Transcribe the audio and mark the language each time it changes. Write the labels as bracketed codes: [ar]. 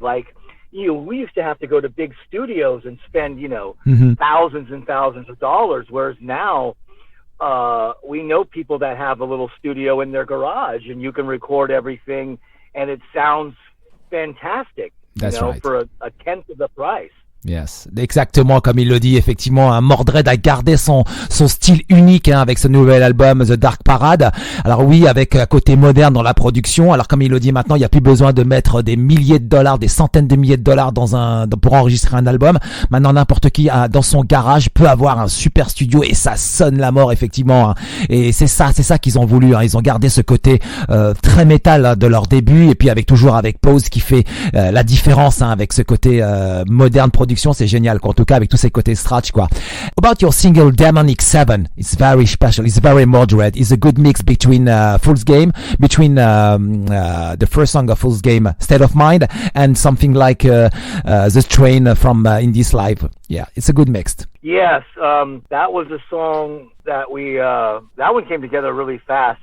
[en] Like, you know, we used to have to go to big studios and spend, you know, thousands and thousands of dollars. Whereas now, we know people that have a little studio in their garage, and you can record everything, and it sounds fantastic. That's you know, right. For a tenth of the price. [fr] Yes, exactement comme il le dit, effectivement, hein, Mordred a gardé son style unique, hein, avec ce nouvel album The Dark Parade. Alors oui, avec un côté moderne dans la production. Alors comme il le dit maintenant, il n'y a plus besoin de mettre des milliers de dollars, des centaines de milliers de dollars pour enregistrer un album. Maintenant, n'importe qui dans son garage peut avoir un super studio et ça sonne la mort, effectivement. Hein. Et c'est ça qu'ils ont voulu. Hein. Ils ont gardé ce côté très métal, hein, de leur début, et puis toujours avec Pause qui fait la différence, hein, avec ce côté moderne production. C'est génial, quoi. En tout cas avec tous ces côtés scratch, quoi. [en] About your single Demonic 7, it's very special, it's very Mordred, it's a good mix between Fool's Game, between the first song of Fool's Game, State of Mind, and something like The Train from In This Life. Yeah, it's a good mix. Yes, that was a song that that one came together really fast.